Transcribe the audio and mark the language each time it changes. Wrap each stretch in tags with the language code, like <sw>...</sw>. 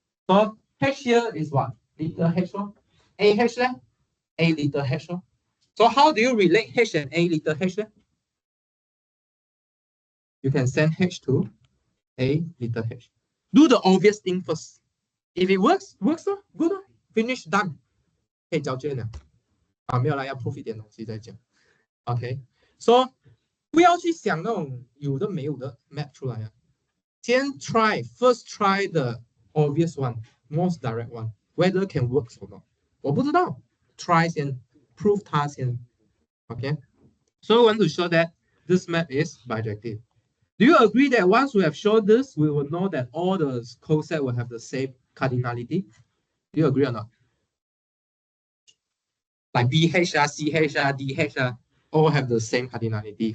<en>So H here is what? Little H. A H there? A little H. So how do you relate H and A little H there? You can send H to A little H. Do the obvious thing first. If it works, good. Finish, done.</en> <zh>可以交卷了。没有啦，要 proof 一点东西再讲。OK，so 不要去想那种有的没有的 map 出来啊。</zh> <en>先 first try the obvious one, most direct one, whether can work or not.</en> <zh>我不知道 ，try 先 prove 它先。</zh> <en>OK，so we want to show that this map is bijective. Do you agree that once we have shown this, we will know that all the cosets will have the same cardinality? Do you agree or not? Like BH, CH, DH, all have the same cardinality.</en>